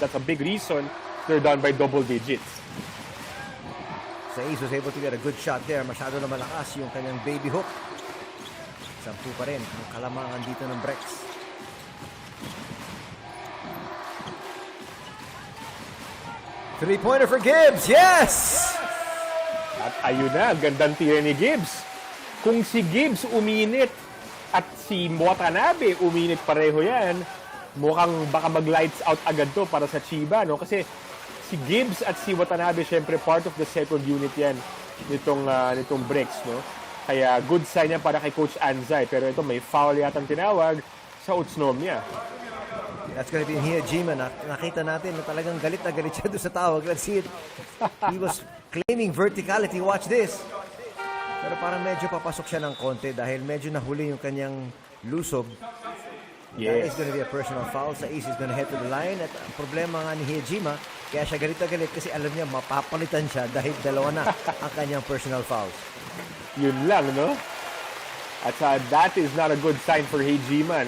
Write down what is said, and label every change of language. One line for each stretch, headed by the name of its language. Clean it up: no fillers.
English: That's a big reason they're down by double digits. Saiz was able to get a good shot there.
Filipino: Masyado na malakas yung kanyang baby hook. 10 pa rin ang kalamangan dito ng Brex.
English: Three-pointer for Gibbs. Yes!
Filipino: At ayun na, gandang tira ni Gibbs. Kung si Gibbs uminit at si Watanabe uminit pareho yan, mukhang baka mag-lights out agad to para sa Chiba, no? Kasi si Gibbs at si Watanabe, syempre
English: part of the second unit
Filipino: yan nitong Brex, no? Kaya good sign yan para kay Coach Anzai. Pero ito, may foul yatang tinawag sa Utsunomiya.
English: That's gonna be Hijima.
Filipino: Nakita natin na talagang galit na galit siya doon sa tawag.
English: Let's see it. He was claiming verticality. Watch this.
Filipino: Pero parang medyo papasok siya ng konti dahil medyo nahuli yung kanyang lusob.
English: That is gonna be a personal foul. Sa Ace is gonna head to the line.
Filipino: At ang problema nga ni Hijima, kaya siya galit na galit kasi alam niya mapapalitan siya dahil dalawa na ang kanyang personal fouls. Yun lang, no?
English: At that is not a good sign for Hijima.